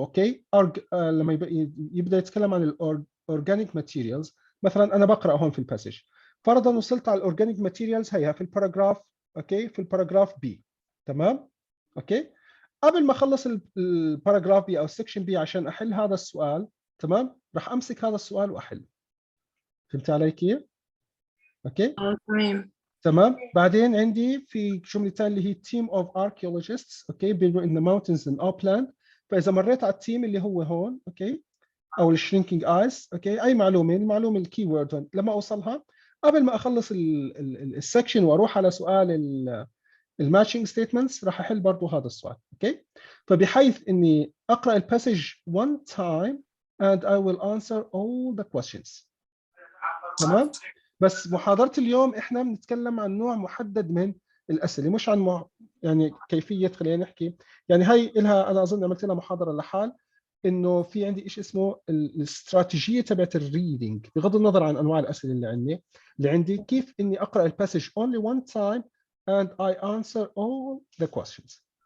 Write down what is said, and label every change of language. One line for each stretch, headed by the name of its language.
Arabic: اوكي، لما يبدا يتكلم عن الاورجانيك ماتيريالز مثلا، انا بقرا هون في الباسج، فرضا وصلت على الاورجانيك ماتيريالز هيها في الباراجراف. اوكي، في الباراجراف بي. تمام. اوكي، قبل ما اخلص الباراجراف بي او السكشن بي عشان احل هذا السؤال، تمام، راح امسك هذا السؤال واحل. فهمت علي كيف؟ اوكي تمام. تمام. بعدين عندي في جملتين اللي هي team of archaeologists اوكي been in the mountains in upland. فاذا مريت على التيم اللي هو هون اوكي او الشرينكينج ايس اوكي اي معلومه، المعلومه الكي وورد لما اوصلها قبل ما اخلص السكشن واروح على سؤال الماتشنج ستيتمنتس راح احل برضه هذا السؤال اوكي.
English: فبحيث اني اقرا الباسج one time and I will answer all the questions.
Arabic: تمام. بس محاضرة اليوم احنا بنتكلم عن نوع محدد من الأسئلة، مش عن يعني كيفية، خلينا نحكي يعني هي إلها أنا أظن عملت لها محاضرة لحال، إنه في عندي شيء اسمه الاستراتيجية تبعت الريدنج بغض النظر عن أنواع الأسئلة اللي عندي كيف إني أقرأ الباسج only one time and I answer all the questions.